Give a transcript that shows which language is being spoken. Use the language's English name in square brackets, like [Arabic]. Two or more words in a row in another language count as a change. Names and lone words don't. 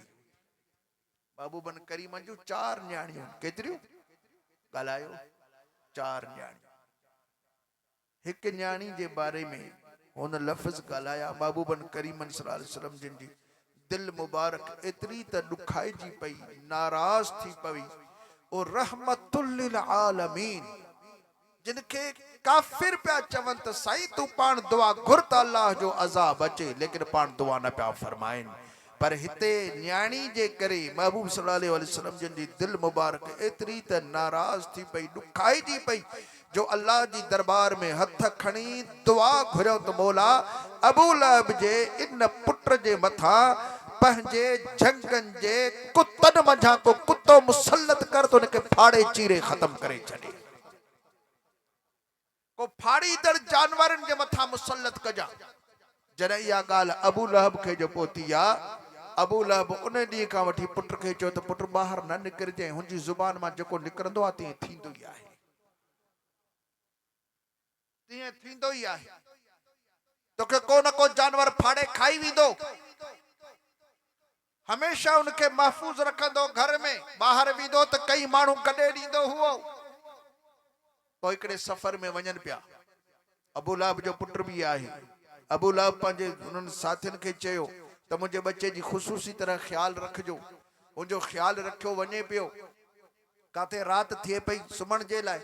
[Sindhi] महबूबन करीम जूं 4 न्याणियूं, केतिरियूं ॻाल्हायो, 4 न्याणियूं। हिक न्याणी जे बारे में हुन लफ़्ज़ ॻाल्हाया, महबूबन करीमन [Arabic] صلى الله عليه وسلم [Sindhi] जिन जी दिल मुबारक एतरी त दुखाइजी पई, नाराज थी पई। ओ रहमतुल लिल आलमीन, जिनके काफिर पिया चवनि त साईं तू पाण दुआ घुर त अल्लाह जो अज़ाब अचे, लेकिन पाण दुआ न पिया फरमाइनि। पर हिते न्याणी जे करे महबूब [Arabic] صلى الله عليه وسلم [Sindhi] जिन जी दिल मुबारक एतरी त नाराज थी पई, दुखाइजी पई, जो अल्लाह जी दरबार में हथ खणी दुआ घुरियो त मौला अबू लहब जे इन पुट जे मथा पंहिंजे झंगन जे कुतन मंझा को कुत्तो मुसल्लत कर तो उनके फाड़े चीरे खत्म करे छॾे। को फाड़ीदड़ जानवरन जे मथा मुसल्लत कजा। जॾहिं इहा ॻाल्हि अबू लहब खे जो पहुती आ, अबू लहब उन ॾींहं खां वठी पुट खे चयो त पुट ॿाहिरि न निकिरजांइ, हुनजी ज़ुबान मां जेको निकिरंदो आहे तीअं थींदो ई आहे, तीअं थींदो ई आहे। तोखे को न को जानवर फाड़े खाई वेंदो। हमेशा उनके महफूज रखंदो घर में, ॿाहिरि वेंदो त कई माण्हू कढे ॾींदो हुओ। पोइ हिकिड़े सफ़र में वञनि पिया, अबू लहब जो पुट भी आहे। अबू लहब पंहिंजे उन्हनि साथियुनि खे चयो त मुंहिंजे बच्चे जी ख़ुसूसी तरह ख्याल रखिजो। उनजो ख्याल रखियो वञे पियो, काथे रात थिए पई सुम्हण जे लाइ।